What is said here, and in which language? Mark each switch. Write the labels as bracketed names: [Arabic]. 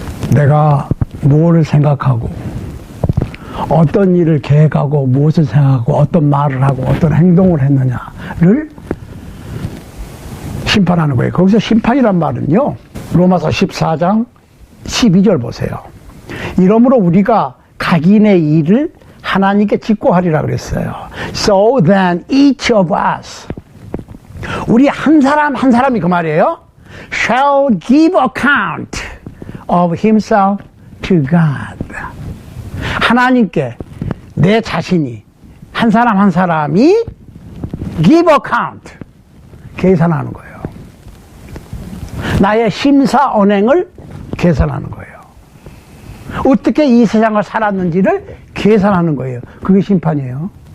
[Korean] 내가 뭘 생각하고 어떤 일을 계획하고 무엇을 생각하고 어떤 말을 하고 어떤 행동을 했느냐를 심판하는 거예요. 거기서 심판이란 말은요, 로마서 14장 12절 보세요. 이러므로 우리가 각인의 일을 하나님께 직고하리라 그랬어요. [English] So then each of us, [Korean] 우리 한 사람 한 사람이 그 말이에요, [English] shall give account of himself to God. [Korean] 하나님께 내 자신이, 한 사람 한 사람이 [English] give account, [Korean] 계산하는 거예요. 나의 심사 언행을 계산하는 거예요. 어떻게 이 세상을 살았는지를 계산하는 거예요. 그게 심판이에요.